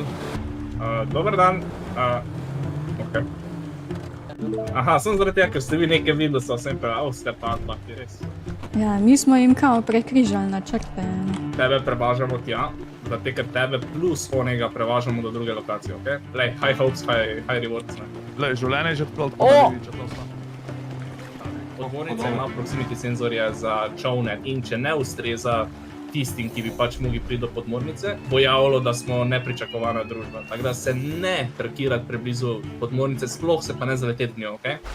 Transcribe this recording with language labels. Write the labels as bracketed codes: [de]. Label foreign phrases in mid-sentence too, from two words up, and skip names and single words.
[sl] Dober dan. Ok. Aha, sem zaradi tega, ker ste vi nekaj videli, da so vsem prav, ste pa ti res. Ja, mi smo jim kao prekrižali načrte. Tebe prevažamo tja, da te, ker tebe plus onega prevažamo do druge lokacije, ok? Lej, [en] high hopes, high rewards, [sl] ne. Glej, življenje je že tako, O! da ne vidiš, to Podmornica ima proximity senzorje za čovne in če ne ustreza tistim, ki bi pač mogli priti do podmornice, bo javilo, da smo nepričakovana družba. Tako da se ne parkirati preblizu podmornice, sploh se pa ne zaleteti v njo, ok?